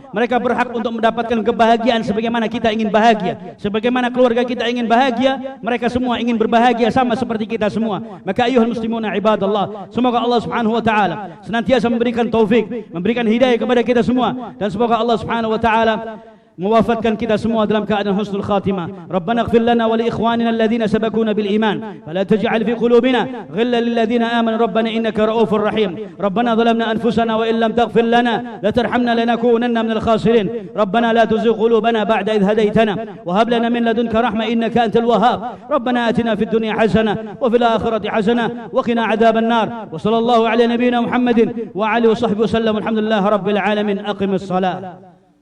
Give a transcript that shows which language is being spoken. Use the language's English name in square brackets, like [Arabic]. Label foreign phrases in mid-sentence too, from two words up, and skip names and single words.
[Indonesian] Mereka berhak untuk mendapatkan kebahagiaan sebagaimana kita ingin bahagia, sebagaimana keluarga kita ingin bahagia, mereka semua ingin berbahagia sama seperti kita semua. Maka [Arabic] أيها المسلمون عباد الله, [Indonesian] semoga [Arabic] الله سبحانه وتعالى [Indonesian] senantiasa memberikan taufik, memberikan hidayah kepada kita semua, dan semoga [Arabic] الله سبحانه وتعالى [Indonesian] mewafatkan kita semua dalam keadaan [Arabic] حسن الخاتمة. ربنا اغفر لنا ولإخواننا الذين سبقونا بالإيمان ولا تجعل في قلوبنا غلا للذين آمنوا ربنا إنك رؤوف رحيم. ربنا ظلمنا أنفسنا وإن لم تغفر لنا لا ترحمنا لنكونن من الخاسرين. ربنا لا تزغ قلوبنا بعد إذ هديتنا وهب لنا من لدنك رحمة إنك أنت الوهاب. ربنا آتنا في الدنيا حسنة وفي الآخرة حسنة وقنا عذاب النار. وصلى الله على نبينا محمد وآله وصحبه وسلم. الحمد لله رب العالمين. أقم الصلاة.